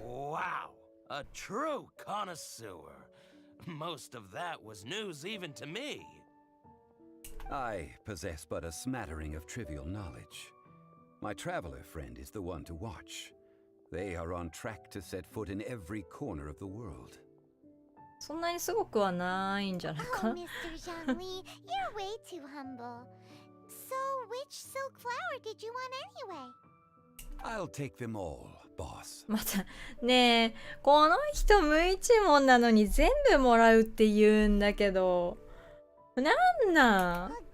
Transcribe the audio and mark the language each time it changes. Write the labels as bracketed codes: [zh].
[en] Wow, a true connoisseur. Most of that was news even to me. I possess but a smattering of trivial knowledge. My traveler friend is the one to watch. They are on track to set foot in every corner of the world. [ja] そんなにすごくはないんじゃない [en] Oh, [ja] か。 [en] Mr. Zhangli, you're way too humble. So, which silk flower did you want anyway? I'll take them all, boss. [ja] またねえ、この人無一文なのに全部もらうって言うんだけど、なんなん？